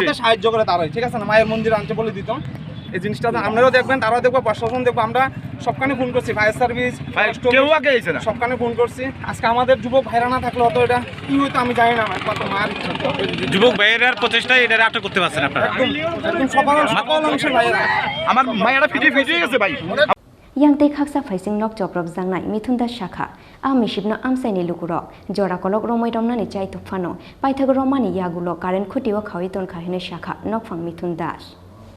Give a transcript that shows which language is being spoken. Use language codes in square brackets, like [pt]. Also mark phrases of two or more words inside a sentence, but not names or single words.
[bn] সাহায্য করে তারাই ঠিক আছে না মায়ের মন্দির আনছে বলে দিত এই জিনিসটা আপনারাও দেখবেন তারাও দেখবো প্রশাসন দেখবো আমরা সবখানে ফোন করছি [en] fire service [bn] কেউ আগে এসে না সবখানে ফোন করছি আজকে আমাদের যুবক ভাইরা না থাকলে হয়তো এটা কি হইতো আমি জানি না কত মার যুবক ভাইয়ের প্রচেষ্টায় এটা আটক করতে পারছেন আপনারা একদম সকল অংশের ভাইয়েরা আমার মায়েরা ফিটে গেছে ভাই [trp] Yang te khaksa faising nok Choprobjangnai Mithunda Shakha a Mishipno amsaini lukurok jora kolok romoi romnani chai tupfano paithag romani yagulo current khutiwa khawiton khahine Shakha nokphang Mithun Das